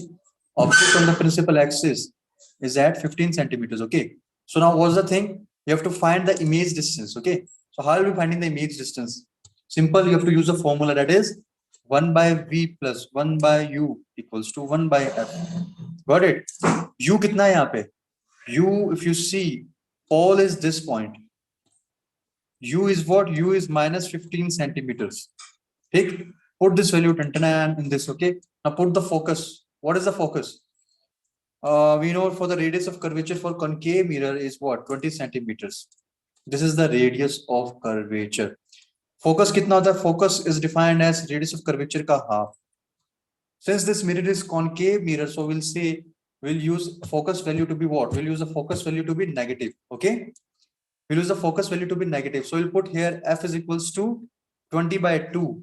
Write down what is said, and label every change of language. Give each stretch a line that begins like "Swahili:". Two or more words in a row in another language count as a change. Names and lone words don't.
English: Object on the principal axis is at 15 centimeters. Okay. So now what's the thing? You have to find the image distance. Okay. So how are we finding the image distance? Simple. You have to use a formula that is 1 by V plus 1 by U equals to 1 by F. Got it?
Hindi: U kitna hai yahan pe?
English: U, if you see, all is this point. U is what? U is minus 15 centimeters. Take, put this value in this. Okay. Now put the focus. What is the focus? We know for the radius of curvature for concave mirror is what? 20 centimeters. This is the radius of curvature.
Hindi: Focus kitna hota hai?
English: Focus is defined as radius of curvature ka half. Since this mirror is concave mirror, so we'll say we'll use focus value to be what? We'll use the focus value to be negative. Okay. We'll use the focus value to be negative. So we'll put here F is equals to 20 by 2.